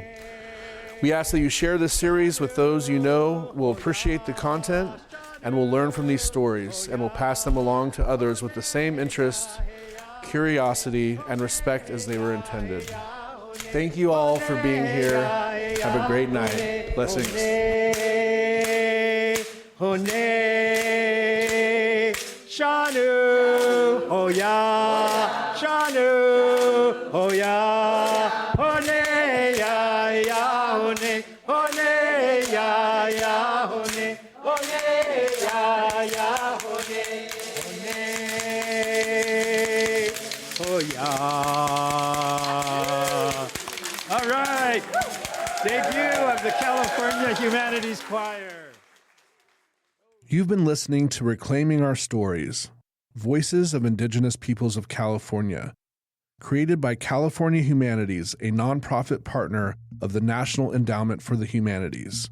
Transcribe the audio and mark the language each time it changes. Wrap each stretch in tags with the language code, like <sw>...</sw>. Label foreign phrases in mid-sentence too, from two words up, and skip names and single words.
<en>We ask that you share this series with those you know will appreciate the content and will learn from these stories, and will pass them along to others with the same interest, curiosity, and respect as they were intended. Thank you all for being here. Have a great night. Blessings. Shanu, oh ya, Shanu, oh ya, hone ya ya, hone, hone ya ya, hone, hone ya ya, hone, hone, oh ya. All right, debut of the California Humanities Choir. You've been listening to Reclaiming Our Stories, Voices of Indigenous Peoples of California, created by California Humanities, a nonprofit partner of the National Endowment for the Humanities.</en>